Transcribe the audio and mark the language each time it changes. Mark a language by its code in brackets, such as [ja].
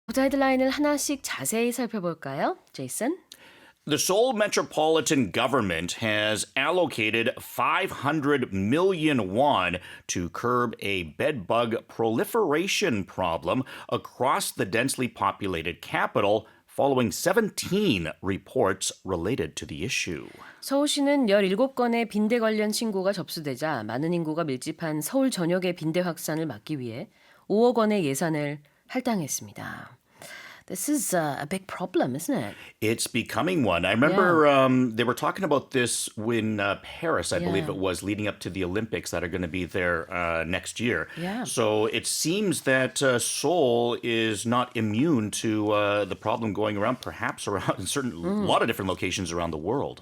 [ko] 보자 헤드라인을 하나씩 자세히 살펴볼까요? 제이슨? [en] The Seoul metropolitan government has allocated 500 million won to curb a bedbug proliferation problem across the densely populated capital following 17 reports related to the issue. [ko] 서울시는 17건의 빈대 관련 신고가 접수되자 많은 인구가 밀집한 서울 전역의 빈대 확산을 막기 위해 5억 원의 예산을 할당했습니다. [en] This is a big problem, isn't it? It's becoming one. I remember they were talking about this in Paris, I believe it was, leading up to the Olympics that are going to be there next year. Yeah. So it seems that Seoul is not immune to the problem going around, perhaps around a lot of different locations around the world.